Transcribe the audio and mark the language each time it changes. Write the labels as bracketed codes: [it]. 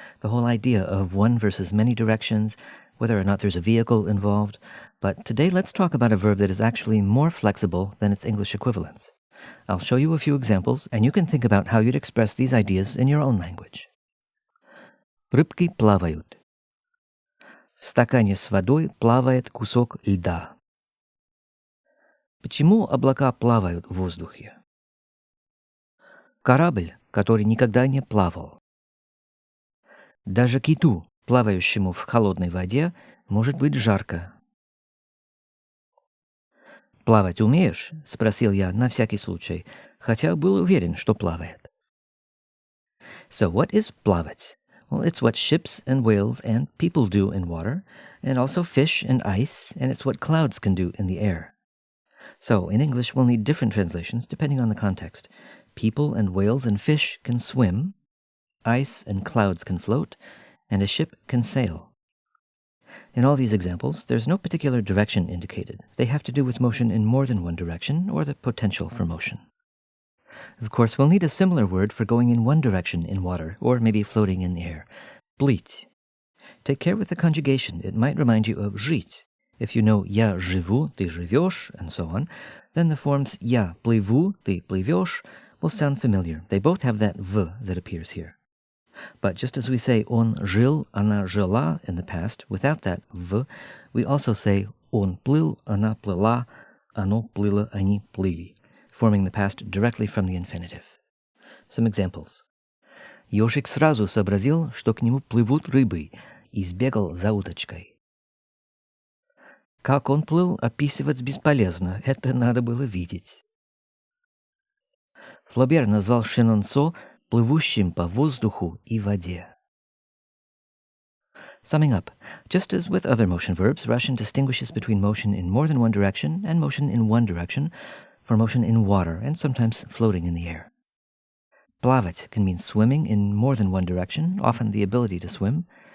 [en] The whole idea of one versus many directions, whether or not there's a vehicle involved. But today let's talk about a verb that is actually more flexible than its English equivalents. I'll show you a few examples, and you can think about how you'd express these ideas in your own language. [ru] Рыбки плавают. В стакане с водой плавает кусок льда. Почему облака плавают в воздухе? Корабль, который никогда не плавал. Даже киту, плавающему в холодной воде, может быть жарко. «Плавать умеешь?» — спросил я на всякий случай, хотя был уверен, что плавает. [en] So what is плавать? Well, it's what ships and whales and people do in water, and also fish and ice, and it's what clouds can do in the air. So, in English, we'll need different translations depending on the context. People and whales and fish can swim, ice and clouds can float, and a ship can sail. In all these examples, there's no particular direction indicated. They have to do with motion in more than one direction or the potential for motion. Of course, we'll need a similar word for going in one direction in water, or maybe floating in the air. [ru] Плыть. [en] Take care with the conjugation. It might remind you of жить. If you know [ru] «я живу», «ты живешь», [en] and so on, then the forms [ru] «я плыву», «ты плывешь» [en] will sound familiar. They both have that «в» that appears here. But just as we say [ru] «он жил», «она жила» [en] in the past, without that «в», we also say [ru] «он плыл», «она плыла», «оно плыло», «они плыли», [en] forming the past directly from the infinitive. Some examples. [ru] Ёжик сразу сообразил, что к нему плывут рыбы, и сбегал за уточкой. Как он плыл, описывать бесполезно, это надо было видеть. Флобер назвал Шенонсо плывущим по воздуху и воде. [en] Summing up, just as with other motion verbs, Russian distinguishes between motion in more than one direction and motion in one direction, for motion in water and sometimes floating in the air. Плавать can mean swimming in more than one direction, often the ability to swim.